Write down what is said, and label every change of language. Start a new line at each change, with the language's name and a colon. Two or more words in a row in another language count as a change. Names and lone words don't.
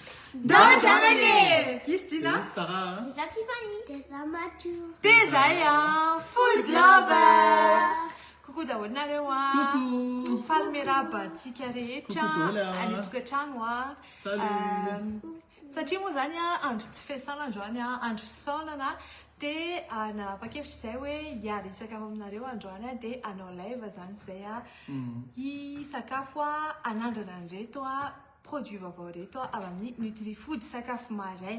Malagasy: Dojamane! Christina? Sarah?
French: Des Tiffany. Des Mathieu. Des Aya!
English: Food lovers!
Malagasy: Coucou daholinareo a!
French: Coucou!
Malagasy: Faly miarahaba antsika rehetra any tokantrano a!
French: Salut!
Malagasy: Satria moa zany a andro tsy fiasana androany a andro fisaonana dia nanapa-kevitra izay hoe hiara hisakafo aminareo androany a dia hanao live zany izay a hisakafo a anandrana an'ireto a produit vaovao reto a avy amin'ny Nutrifood sakafo maraina.